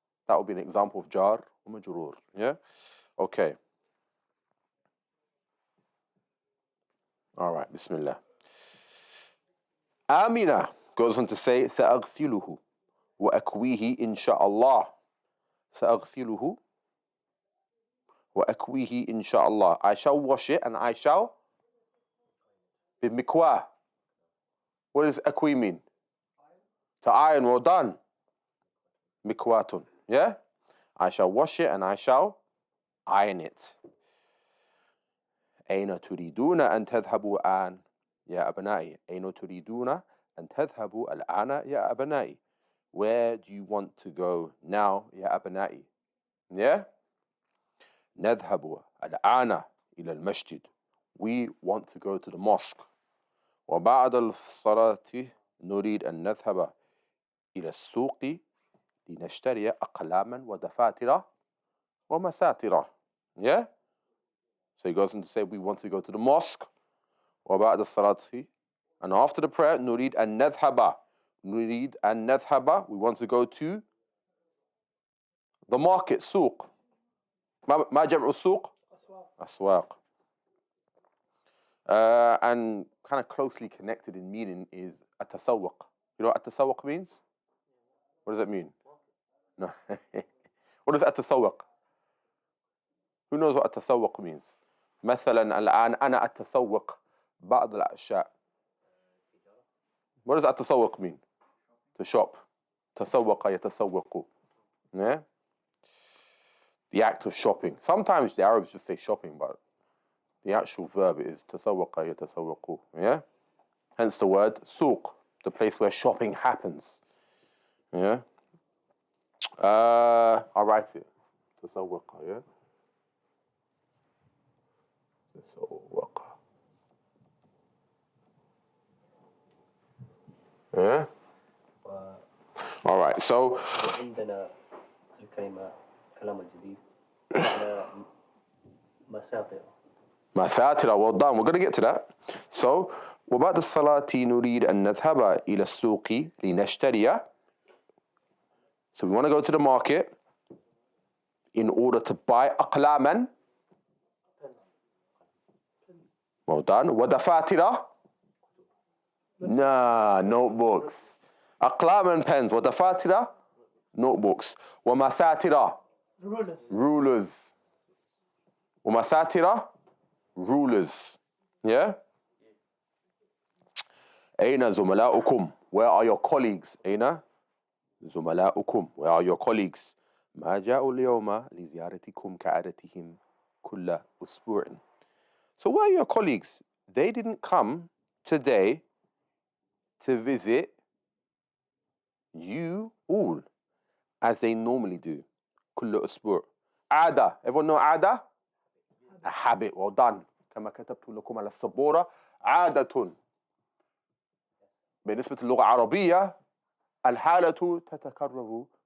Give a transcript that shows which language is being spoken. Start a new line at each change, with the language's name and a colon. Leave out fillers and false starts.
English: That would be an example of jar
Arabic: ومجرور.
English: Yeah? Okay. All right, Bismillah. Amina goes on to say,
Arabic: سأغسله وأكويه إن شاء الله. سأغسله وأكويه إن شاء الله.
English: I shall wash it and I shall
Arabic: بمكواه.
English: What does akwi mean? To iron. Well done. Mikwatun. Yeah? I shall wash it and I shall iron it.
Arabic: أين تريدون أن تذهبوا الآن يا أبنائي؟ أين تريدون أن تذهبوا الآن يا أبنائي?
English: Where do you want to go now
Arabic: يا أبنائي? Yeah? نذهب الآن إلى المسجد.
English: We want to go to the mosque.
Arabic: وبعد الصلاة نريد أن نذهب إلى السوق لنشتري أقلاما ودفاتر ومساتر.
English: Yeah? So he goes on to say we want to go to the mosque.
Arabic: وبعد الصلاة,
English: and after the prayer
Arabic: نريد أن نذهب. نريد أن نذهب,
English: we want to go to the market, سوق.
Arabic: ما جمع السوق؟ أسواق.
English: And kind of closely connected in meaning is
Arabic: التسوق.
English: You know what التسوق means? What does that mean? No. What does التسوق? Who knows what التسوق means?
Arabic: مثلا الآن أنا أتسوق بعض الأشياء.
English: What does التسوق mean? To shop.
Arabic: تسوق يتسوق.
English: Yeah? The act of shopping. Sometimes the Arabs just say shopping, but the actual verb is
Arabic: تسوق يتسوق.
English: Yeah? Hence the word
Arabic: سوق,
English: the place where shopping happens. Yeah? I'll write it.
Arabic: تسوق,
English: yeah?
Arabic: تسوق.
English: Yeah? All right, so
Arabic: عندنا الكلمة كلام الجديد على مساطر. مساتر,
English: well done. We're going to get to that.
Arabic: So وبعد الصلاة نريد أن نذهب إلى السوق لنشتري.
English: So we want to go to the market in order to buy
Arabic: أقلاما.
English: Well done.
Arabic: ودفاتر.
English: Nah, notebooks.
Arabic: أقلام
English: and pens.
Arabic: ودفاتر.
English: Notebooks.
Arabic: ومساتر.
English: Rulers. ومساتر. Rulers. Yeah?
Arabic: أين زملاؤكم?
English: Where are your colleagues?
Arabic: أين زملاؤكم?
English: Where are your colleagues?
Arabic: ما جاءوا اليوم لزيارتكم كعادتهم كل أسبوع.
English: So where are your colleagues? They didn't come today to visit you all as they normally do.
Arabic: كل أسبوع. عادة.
English: Everyone know
Arabic: عادة?
English: A habit. Well done.
Arabic: كما كتبت لكم على السبورة عادة. بالنسبة للغة العربية الحالة تتكرر.